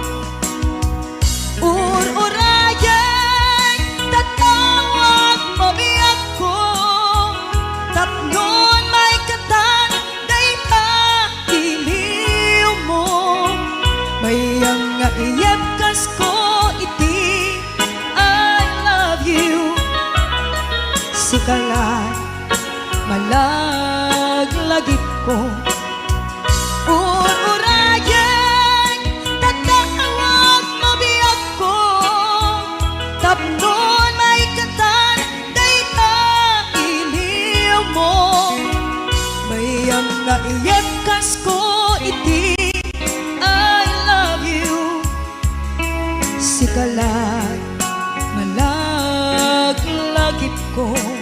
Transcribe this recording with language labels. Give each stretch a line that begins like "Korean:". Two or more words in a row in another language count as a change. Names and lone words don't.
Iloko: Ururayan, tatawag mo biyak ko, tapnon may katan, dayta iliw mo. Bayang nga iyapkas ko iti,
English: I love you.
Iloko: Sikala, malaglagip ko. Ururayan, tatawag mo biyak ko, tapnon may katan, dayta iliw mo. Bayang nga iyapkas ko iti,
English: I love you.
Iloko: Sikala, malaglagip ko.